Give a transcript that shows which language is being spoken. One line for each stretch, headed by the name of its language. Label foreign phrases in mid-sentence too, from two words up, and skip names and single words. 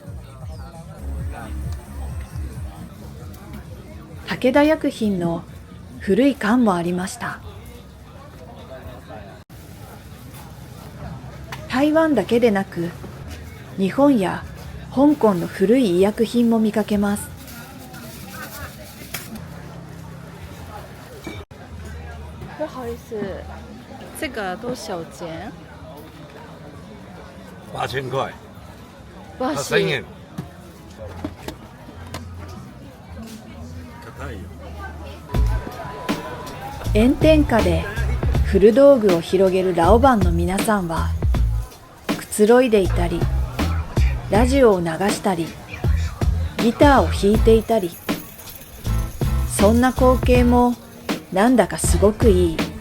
Japanese: 武田薬品の古い缶もありました。台湾だけでなく日本や香港の古い医薬品も見かけます。
Chinese: 不好意思，这个多少钱 8000块，？80
Japanese: 円。炎天下で古道具を広げるラオバンの皆さんはくつろいでいたり、ラジオを流したり、ギターを弾いていたり、そんな光景もなんだかすごくいい。